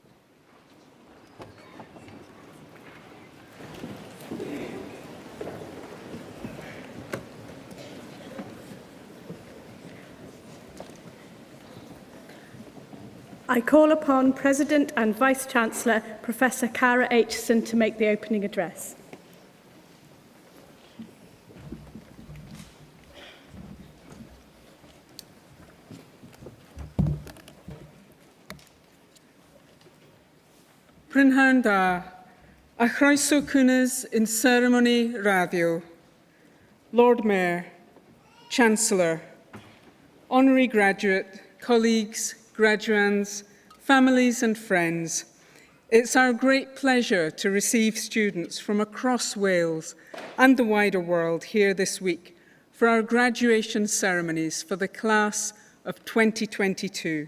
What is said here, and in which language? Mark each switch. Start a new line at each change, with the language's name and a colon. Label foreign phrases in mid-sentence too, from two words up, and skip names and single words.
English: I call upon President and Vice-Chancellor, Professor Cara Aitchison, to make the opening address.
Welsh: Prynhawn da, a chroeso cynnes
English: in ceremony radio, Lord Mayor, Chancellor, Honorary Graduate, colleagues, graduands, families and friends. It's our great pleasure to receive students from across Wales and the wider world here this week for our graduation ceremonies for the class of 2022.